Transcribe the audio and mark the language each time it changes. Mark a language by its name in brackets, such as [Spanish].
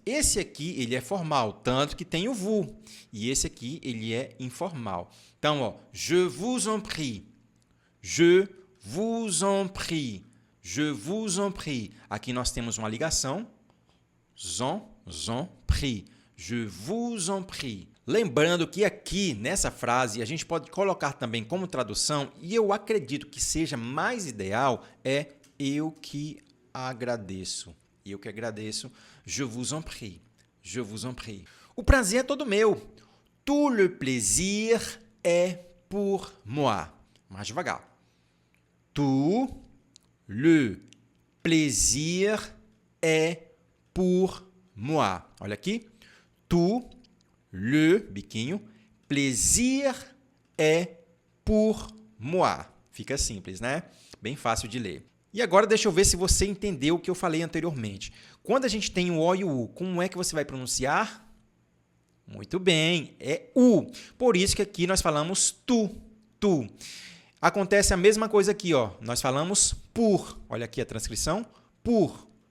[Portuguese] Esse aqui ele é formal, tanto que tem o vous, e esse aqui ele é informal. Então, ó, [French] je vous en prie, je vous en prie, je vous en prie. [Portuguese] Aqui nós temos uma ligação, [French] en prie, je vous en prie. [Portuguese] Lembrando que aqui, nessa frase, a gente pode colocar também como tradução, e eu acredito que seja mais ideal, é eu que agradeço. Eu que agradeço. [French] Je vous en prie. Je vous en prie. [Portuguese] O prazer é todo meu. [French] Tout le plaisir est pour moi. [Portuguese] Mais devagar. [French] Tout le plaisir est pour moi. [Portuguese] Olha aqui. [French] Tout le, biquinho, plaisir est pour moi. [Portuguese] Fica simples, né? Bem fácil de ler. E agora deixa eu ver se você entendeu o que eu falei anteriormente. Quando a gente tem o O e o U, como é que você vai pronunciar? Muito bem, é U. Por isso que aqui nós falamos tu, tu. Acontece a mesma coisa aqui, ó. Nós falamos por. Olha aqui a transcrição. Por.